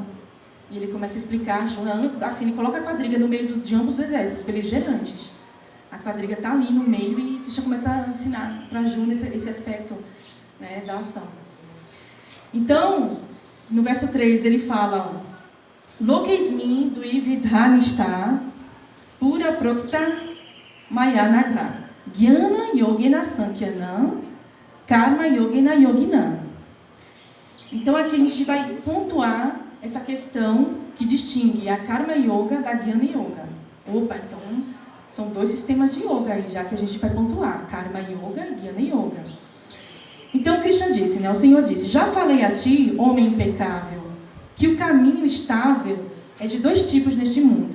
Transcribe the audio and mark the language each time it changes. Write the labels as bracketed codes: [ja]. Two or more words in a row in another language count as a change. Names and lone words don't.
[pt] E ele começa a explicar, assim, ele coloca a quadriga no meio de ambos os exércitos beligerantes. A quadriga está ali no meio e Krishna começa a ensinar para Arjuna esse aspecto, né, da ação. Então, no verso 3 ele fala: [sa] Lokesmin duividhanishta pura prokta mayanagra Jnana yogena sankyanam karma yogena yoginam. [pt] Então aqui a gente vai pontuar essa questão que distingue a [sa] karma yoga [pt] da [sa] jnana yoga. [pt] Opa, então são dois sistemas de yoga aí, já que a gente vai pontuar [sa] karma yoga [pt] e [sa] jnana yoga. [pt] Então Krishna disse, né, o Senhor disse: já falei a ti, homem impecável, que o caminho estável é de dois tipos neste mundo.